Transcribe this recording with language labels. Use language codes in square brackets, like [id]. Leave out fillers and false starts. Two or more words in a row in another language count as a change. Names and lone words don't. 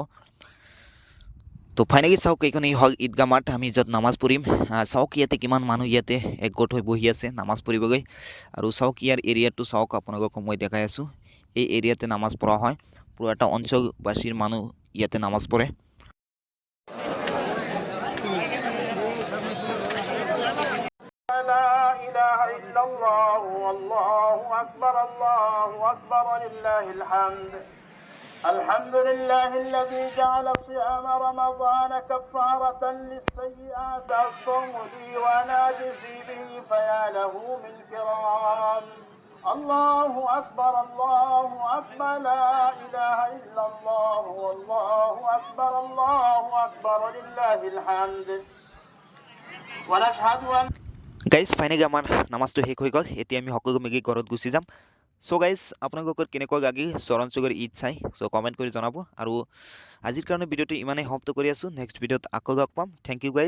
[as] তো ফাইনেলি চাওক এইখনেই হ'ল ঈদগাহ মাঠ, আমি য'ত নামাজ পঢ়িম। চাওক ইয়াতে কিমান মানুহ ইয়াতে একগোট হৈ বহি আছে নামাজ পঢ়িবগৈ। আৰু চাওক ইয়াৰ এৰিয়াটো চাওক আপোনালোকক মই দেখাই আছোঁ, এই এৰিয়াতে নামাজ পঢ়া হয়, পুৰা এটা অঞ্চলবাসীৰ মানুহ ইয়াতে নামাজ পঢ়ে। [ar] لا إله إلا الله والله أكبر ولله الحمد الحمد لله الذي جعل صيام رمضان كفارة للسيئات الصوم لي وأنا أجزي به فيا له من كرام الله أكبر لا إله إلا الله والله أكبر ولله الحمد ونشهد أن [en] guys finally [as] আমাৰ নামাজটো শেষ হৈ গ'ল, এতিয়া আমি সকলো মিলি ঘৰত গুচি যাম। [en] so guys [as] আপোনালোকৰ কেনেকুৱা লাগিল চৰণ চুগৰ ঈদ চাই, চ' কমেণ্ট কৰি জনাব। আৰু আজিৰ কাৰণে ভিডিঅ'টো ইমানেই সমাপ্ত কৰি আছোঁ, নেক্সট ভিডিঅ'ত আকৌ লগ পাম। [en] thank you guys.